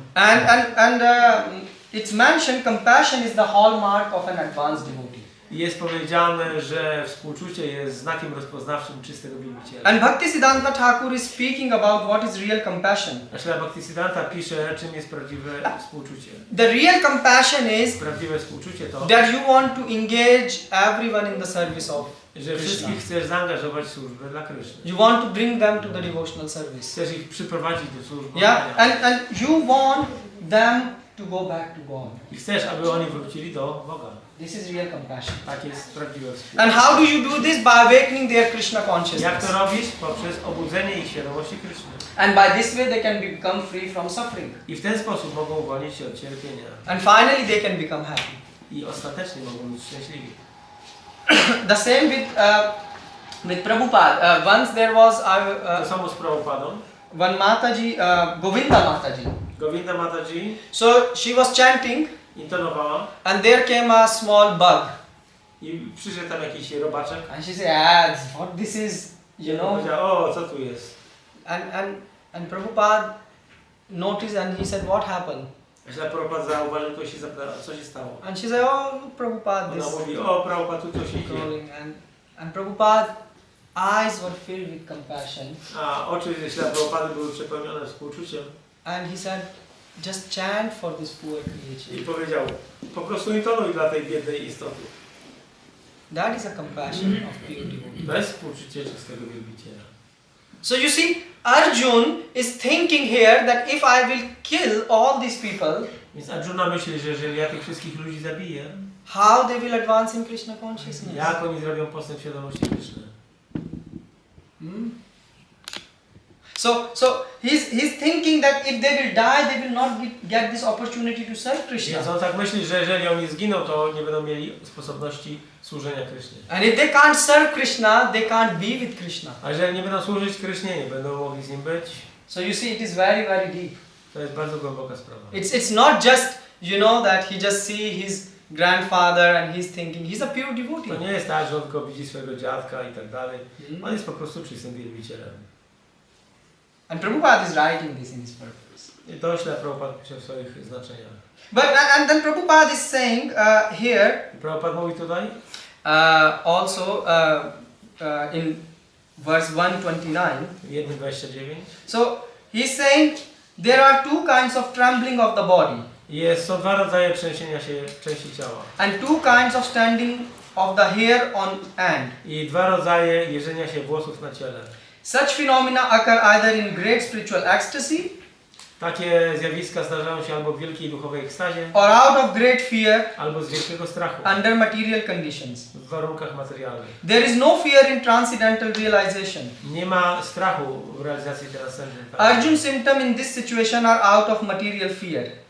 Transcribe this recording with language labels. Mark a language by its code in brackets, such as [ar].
[en] And it's mentioned compassion is the hallmark of an advanced devotee. [pl] I jest powiedziane, że współczucie jest znakiem rozpoznawczym czystego wielbiciela. [en] And Bhaktisiddhanta Thakur is speaking about what is real compassion. [pl] A Śrila Bhaktisiddhanta pisze, czym jest prawdziwe współczucie. [en] The real compassion is [pl] Prawdziwe współczucie to, [en] that you want to engage everyone in the service of [pl] że [en] Krishna. [pl] wszystkich chcesz zaangażować w służbę dla Kryszny. [en] You want to bring them to the devotional service. [pl] Chcesz ich przyprowadzić do służby. [en] Yeah, and you want them to go back to God. [pl] I chcesz, aby oni wrócili do Boga. [en] This is real compassion. [pl] Tak jest prawdziwe współczucie. [en] And how do you do this? By awakening their Krishna [pl] Jak [en] consciousness. [pl] to robisz? Poprzez obudzenie ich świadomości Kryszny. [en] And by this way they can become free from suffering. [pl] I w ten sposób mogą uwolnić się od cierpienia. [en] And finally they can become happy. [pl] I ostatecznie mogą być szczęśliwi. [en] The same with Prabhupada. Once there was [pl] To samo z Prabhupadą. [en] one Mataji, Govinda Mataji. [pl] Govinda Mataji [en] So she was chanting, [pl] intonowała [en] and there came a small bug. [pl] i przyszedł tam jakiś robaczek. [en] And she said, what this is, you know? [pl] Powiedział, o, co tu jest? [en] And Prabhupada noticed and he said, what happened? [pl] Myślę, Prabhupada zauważył to i się zapytał, co się stało? [en] And she said, oh, look, Prabhupada, [pl] Ona [en] this [pl] mówi, o, Prabhupada, tu coś się dzieje. [en] crawling. And Prabhupada's eyes were filled with compassion. [pl] A oczy Śrila Prabhupady były przepełnione współczuciem. [en] And he said, just chant for this poor [pl] I [en] creature. [pl] powiedział, po prostu intonuj dla tej biednej istoty. [en] That is a compassion of pure devotee. [pl] Bez współczucia czystego wielbiciela. [en] So you see, Arjun is thinking here that if I will kill all these people, [pl] Więc Arjuna myśli, że jeżeli ja tych wszystkich ludzi zabiję, [en] how they will advance in Krishna consciousness? [pl] jak oni zrobią postęp świadomości Kryszny? [en] So he's thinking that if they will die, they will not get this opportunity to serve Krishna. [pl] Więc on tak myśli, że jeżeli oni zginą, to nie będą mieli sposobności służenia Krysznie. [en] And if they can't serve Krishna, they can't be with Krishna. [pl] A jeżeli nie będą służyć Krysznie, nie będą mogli z nim być, [en] So you see, it is very, very deep. [pl] to jest bardzo głęboka sprawa. [en] It's not just, you know, that he just see his grandfather and he's thinking he's a pure [pl] To [en] devotee. [pl] nie jest tak, że on tylko widzi swojego dziadka i tak dalej. On jest po prostu czystym wielbicielem. [en] And Prabhupada is writing this in his purpose. [pl] I to Śrila Prabhupada pisze w swoich znaczeniach. [en] But and then Prabhupada is saying here [pl] I Prabhupada mówi tutaj, [en] also in verse 129. [pl] 1:29. [en] So he's saying there are two kinds of trembling of the body [pl] Są dwa rodzaje trzęsienia się części ciała. [en] and two kinds of standing of the hair on end. [pl] I dwa rodzaje jeżenia się włosów na ciele. [en] Such phenomena occur either in great spiritual ecstasy [pl] Takie zjawiska zdarzają się albo w wielkiej duchowej ekstazie, [en] or out of great fear [pl] albo z wielkiego strachu, [en] under material conditions. [pl] w warunkach materialnych. [en] There is no fear in transcendental realization. [pl] Nie ma strachu w realizacji transcendentalnej. [en] Arjun's symptom in this situation are out of material fear.